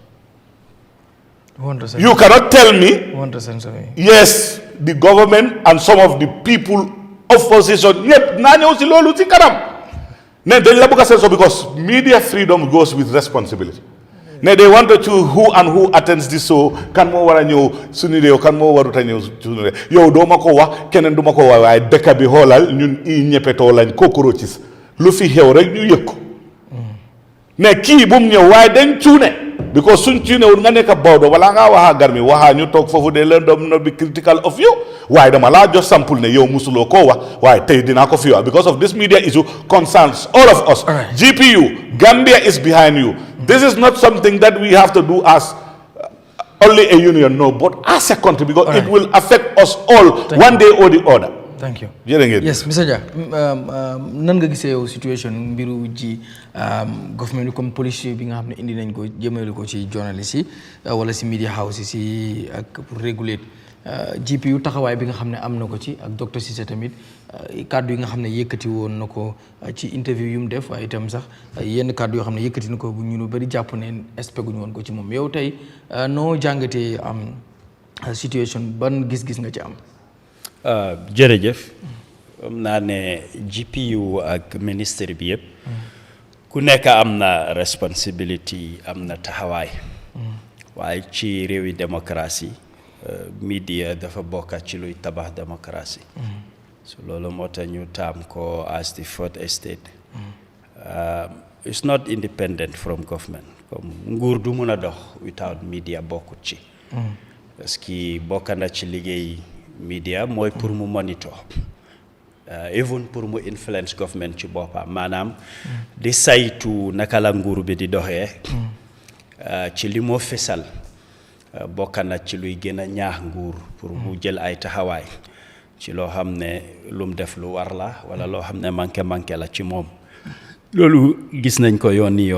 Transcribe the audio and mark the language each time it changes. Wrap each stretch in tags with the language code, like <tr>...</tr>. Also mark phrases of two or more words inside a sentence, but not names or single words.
<en>You cannot tell me. Yes, the government and some of the people opposition. Yep,</en> <wo>na ñëw si loolu ci kanam. Ne dañ la bëgg a censor</wo> <en>because media freedom goes with responsibility. Ne they want to choose who and who attends this show.</en> <wo>Kan moo war a ñëw suñu réew kan moo warut a ñëw suñu réew yow doo ma ko wax keneen du ma ko wax waaye dëkk bi xoolal ñun i ñeppetoo lañ cockroaches lu fi xew rek ñu yëg ko. Ne kii bu mu ñëw waaye dañ cuune. Because suñ ci newul nga nekk bawdo wala nga waxa Garmi waxa ñu toog foofu de leen doom</wo> <en>no be critical of you</en> <wo>waaye dama laa jox sample ne yow musuloo koo wax waaye tey dinaa ko fi wax</wo> <en>because of this media issue concerns all of us. GPU Gambia is behind you. This is not something that we have to do as only a union no but as a country because it will affect us all one day or the other. Thank you. Yes, Mr.</en> <wo>Jah, nan nga gisee yow situation mbiru ji government comme police bi nga xam ne indi nañ ko jëmale ko ci journalist yi wala ci media house yi ak pour réguler GPU taxawaay bi nga xam ne am na ko ci ak docteur Ceesay tamit kàddu yi nga xam ne yëkkati woon na ko ci interview yu mu def waaye itam sax yenn kàddu yoo xam ne yëkkati na ko bu ñu bari jàpp ne expect guñu woon ko ci moom yow tey noo jàngatee am situation ban gis-gis nga ci am. jërëjëf am naa ne GPU ak ministère bi yëpp ku nekk am na responsibility am na taxawaay waaye ci réewi démocratie media dafa bokk ci luy tabax démocratie so loolu moo tax ñu taam ko</wo> <en>as the fourth estate it's not independent from government</en> <wo>comme nguur du mun a dox</wo> <en>without media</en> <wo>bokkut ci parce que bokk na ci liggéey media mooy pour mu monitor even pour mu influence government ci boppam maanaam di saytu naka la nguur bi di doxee ci li moo fesal bokk na ci luy gën a ñaax nguur pour mu jël ay taxawaay ci loo xam ne lu mu def lu war la wala loo xam ne manqué la ci moom loolu gis nañ ko yoon</wo>